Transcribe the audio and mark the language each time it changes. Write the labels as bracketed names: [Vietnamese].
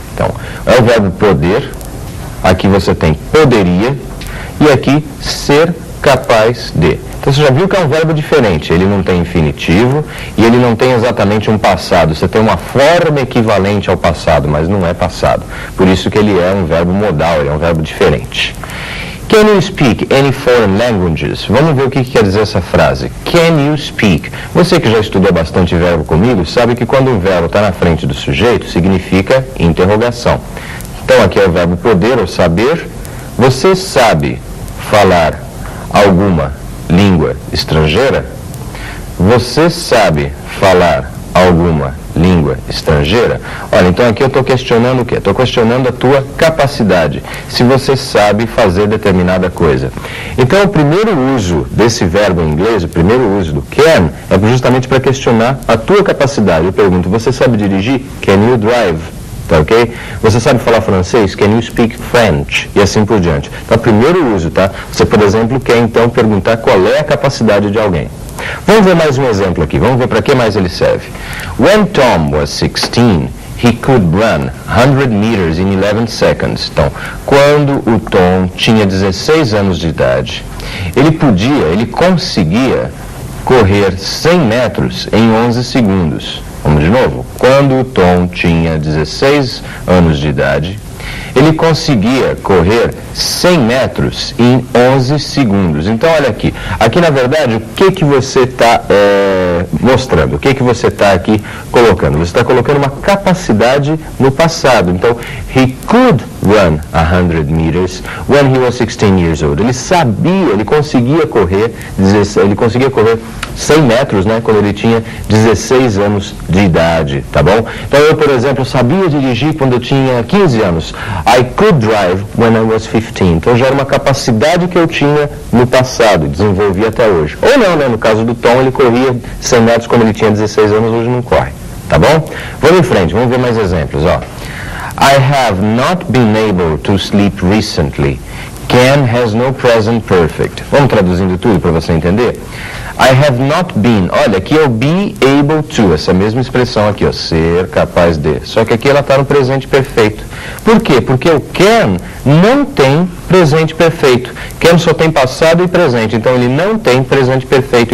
[Portuguese] Então, é o verbo poder, aqui você tem poderia, e aqui, ser capaz de. Então, você já viu que é um verbo diferente. Ele não tem infinitivo e ele não tem exatamente um passado. Você tem uma forma equivalente ao passado, mas não é passado. Por isso que ele é um verbo modal, ele é um verbo diferente. [English] Can you speak any foreign languages? [Portuguese] Vamos ver o que quer dizer essa frase. [English] Can you speak? [Portuguese] Você que já estudou bastante verbo comigo, sabe que quando um verbo está na frente do sujeito, significa interrogação. Então, aqui é o verbo poder ou saber. Você sabe falar alguma língua estrangeira? Você sabe falar alguma língua estrangeira? Olha, então aqui eu estou questionando o quê? Estou questionando a tua capacidade, se você sabe fazer determinada coisa. Então, o primeiro uso desse verbo em inglês, o primeiro uso do can, é justamente para questionar a tua capacidade. Eu pergunto, você sabe dirigir? [English] Can you drive? [Portuguese] Tá ok? Você sabe falar francês? [English] Can you speak French? [Portuguese] E assim por diante. Então, primeiro uso, tá? Você, por exemplo, quer então perguntar qual é a capacidade de alguém. Vamos ver mais um exemplo aqui. Vamos ver para que mais ele serve. [English] When Tom was 16, he could run 100 meters in 11 seconds. [Portuguese] Então, quando o Tom tinha 16 anos de idade, ele conseguia correr 100 metros em 11 segundos. Vamos de novo. Quando o Tom tinha 16 anos de idade, ele conseguia correr 100 metros em 11 segundos. Então, olha aqui. Aqui, na verdade, o que você está mostrando? O que você está aqui colocando? Você está colocando uma capacidade no passado. [English] Então, he could run 100 meters when he was 16 years old. [Portuguese] Ele sabia, ele conseguia correr 100 metros, né, quando ele tinha 16 anos de idade, tá bom? Então, eu, por exemplo, sabia dirigir quando eu tinha 15 anos. [English] I could drive when I was 15. [Portuguese] Então, já era uma capacidade que eu tinha no passado, desenvolvi até hoje. Ou não, né? No caso do Tom, ele corria 100 metros quando ele tinha 16 anos, hoje não corre, tá bom? Vamos em frente, vamos ver mais exemplos, ó. [English] I have not been able to sleep recently. Can has no present perfect. [Portuguese] Vamos traduzindo tudo para você entender? [English] I have not been. [Portuguese] Olha, aqui é o be able to, essa mesma expressão aqui, ó, ser capaz de. Só que aqui ela está no presente perfeito. Por quê? Porque o can não tem presente perfeito. Can só tem passado e presente, então ele não tem presente perfeito.